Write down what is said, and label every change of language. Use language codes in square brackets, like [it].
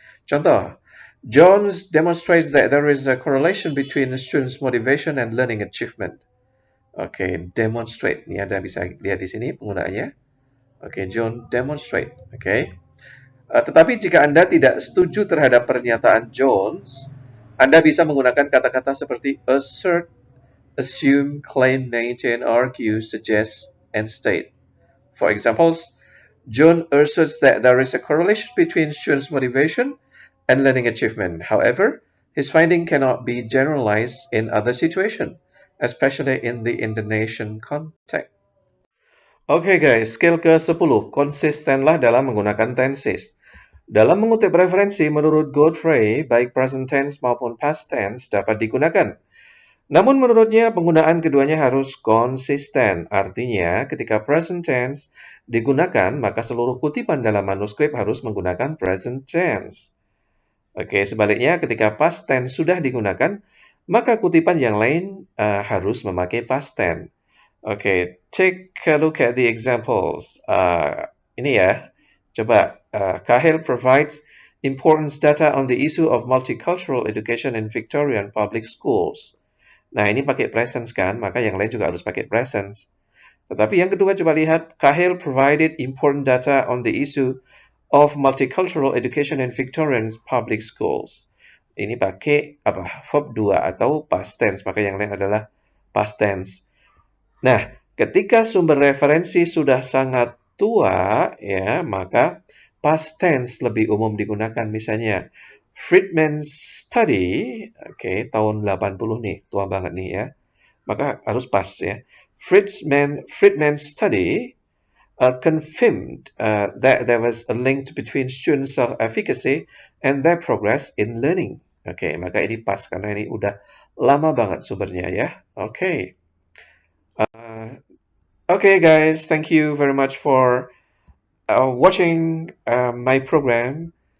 [id] Contoh, [en] Jones demonstrates that there is a correlation between students' motivation and learning achievement. Demonstrate. [id] Ini Anda bisa lihat di sini penggunaannya. [en] John demonstrate. [id] Tetapi jika Anda tidak setuju terhadap pernyataan Jones, Anda bisa menggunakan kata-kata seperti assert, assume, claim, maintain, argue, suggest, and state. [en] For examples, John asserts that there is a correlation between students' motivation and learning achievement. However, his finding cannot be generalized in other situations. especially in the Indonesian context. [id] Oke guys, skill ke-10, konsistenlah dalam menggunakan tenses. Dalam mengutip referensi, menurut Godfrey, baik present tense maupun past tense dapat digunakan. Namun menurutnya penggunaan keduanya harus konsisten. Artinya, ketika present tense digunakan, maka seluruh kutipan dalam manuskrip harus menggunakan present tense. Oke, sebaliknya ketika past tense sudah digunakan, maka kutipan yang lain harus memakai past tense. [en] Oke, take a look at the examples. [id] Ini ya, coba. [en] Cahill provides important data on the issue of multicultural education in Victorian public schools. [id] Nah, ini pakai presence kan, maka yang lain juga harus pakai presence. Tetapi yang kedua, coba lihat. [en] Cahill provided important data on the issue of multicultural education in Victorian public schools. [id] Ini pakai verb 2 atau past tense, maka yang lain adalah past tense. Nah, ketika sumber referensi sudah sangat tua, ya, maka past tense lebih umum digunakan. Misalnya, Friedman's study, oke, tahun 80 nih, tua banget nih ya. Maka harus past ya. [en] Friedman's study confirmed that there was a link between student self-efficacy and their progress in learning. [id] Oke, maka ini past karena ini udah lama banget sumbernya ya. Oke. [en] Okay, guys, thank you very much for watching my program.